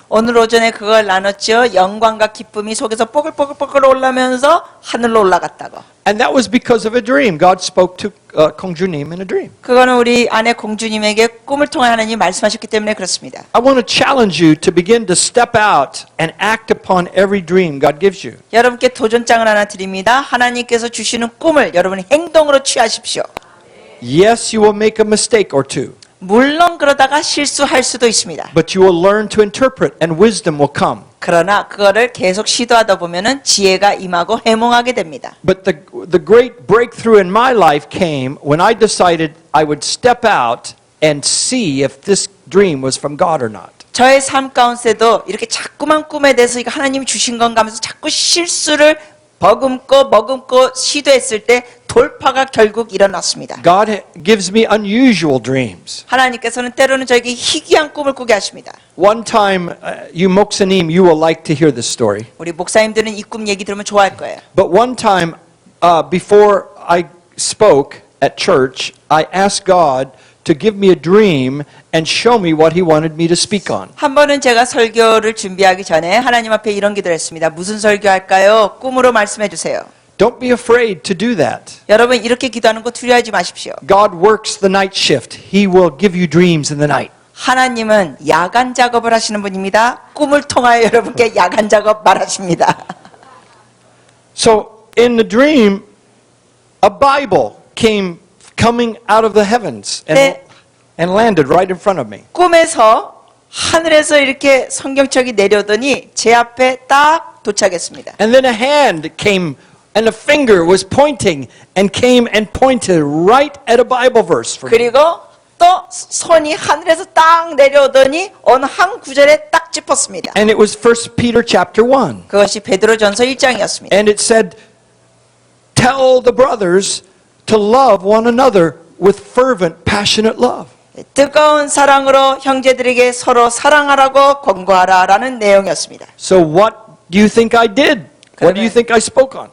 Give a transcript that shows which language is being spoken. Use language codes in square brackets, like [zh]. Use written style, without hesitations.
[ko] 오늘 오전에 그걸 나눴죠. 영광과 기쁨이 속에서 뽀글뽀글뽀글 올라면서 하늘로 올라갔다고. [en] And that was because of a dream. God spoke to Kong Junim in a dream. [ko] 그거는 우리 아내 공주님에게 꿈을 통해 하나님 말씀하셨기 때문에 그렇습니다. [en] I want to challenge you to begin to step out and act upon every dream God gives you. [ko] 여러분께 도전장을 하나 드립니다. 하나님께서 주시는 꿈을 여러분이 행동으로 취하십시오. [en] Yes, you will make a mistake or two, [ko] 물론 그러다가 실수할 수도 있습니다. [en] but you will learn to interpret and wisdom will come. [ko] 그러나 그거를 계속 시도하다 보면은 지혜가 임하고 해몽하게 됩니다. [en] But the great breakthrough in my life came when I decided I would step out and see if this dream was from God or not. [ko] 저의 삶 가운데도 이렇게 자꾸만 꿈에 대해서 이거 하나님이 주신 건가 하면서 자꾸 실수를 머금고 시도했을 때 돌파가 결국 일어났습니다. [en] God gives me unusual dreams. [ko] 하나님께서는 때로는 저에게 희귀한 꿈을 꾸게 하십니다. [en] One time, you Moksanim, you will like to hear this story. [ko] 우리 목사님들은 이 꿈 얘기 들으면 좋아할 거예요. [en] But one time, before I spoke at church, I asked God to give me a dream and show me what He wanted me to speak on. [ko] 한 번은 제가 설교를 준비하기 전에 하나님 앞에 이런 기도를 했습니다. 무슨 설교할까요? 꿈으로 말씀해 주세요. [en] Don't be afraid to do that. [ko] 여러분 이렇게 기도하는 거 두려워하지 마십시오. [en] God works the night shift. He will give you dreams in the night. [ko] 하나님은 야간 작업을 하시는 분입니다. 꿈을 통하여 여러분께 야간 작업 말하십니다. [en] So in the dream, a Bible came coming out of the heavens [ko] 네. [en] and landed right in front of me. [ko] 꿈에서 하늘에서 이렇게 성경책이 내려오더니 제 앞에 딱 도착했습니다. [en] And then a hand came and a finger was pointing and came and pointed right at a Bible verse for me. [ko] 그리고 또 손이 하늘에서 딱 내려오더니 어느 한 구절에 딱 짚었습니다. [en] And it was 1 Peter chapter 1. [ko] 그것이 베드로전서 1장이었습니다. [en] And it said, tell the brothers to love one another with fervent, passionate love. [ko] 뜨거운 사랑으로 형제들에게 서로 사랑하라고 권고하라라는 내용이었습니다. [en] So what do you think I did? What do you think I spoke on?